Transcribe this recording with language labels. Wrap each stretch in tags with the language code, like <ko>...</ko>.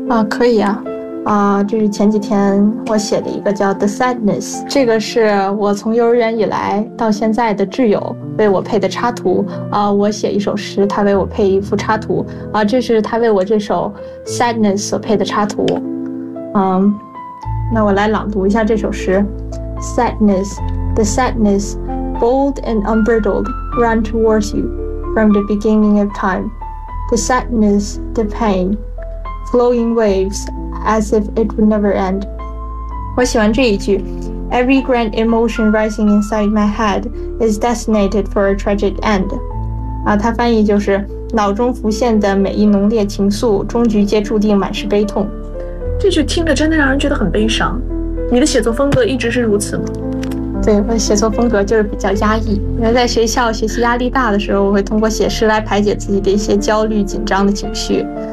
<zh>可以啊，这是前几天我写的一个叫《The Sadness》，这个是我从幼儿园以来到现在的挚友为我配的插图。我写一首诗，他为我配一幅插图。这是他为我这首《Sadness》所配的插图。那我来朗读一下这首诗，《Sadness》，The Sadness。</zh> <en>Bold and unbridled, run towards you from the beginning of time. The sadness, the pain, flowing waves as if it would never end.</en> <zh>我喜欢这一句。</zh> <en>Every grand emotion rising inside my head is designated for a tragic end.</en> <zh>它翻译就是脑中浮现的每一浓烈情愫，终局皆注定满是悲痛。这句听着真的让人觉得很悲伤。你的写作风格一直是如此吗？对，我的写作风格就是比较压抑。因为在学校学习压力大的时候，我会通过写诗来排解自己的一些焦虑、紧张的情绪。</zh>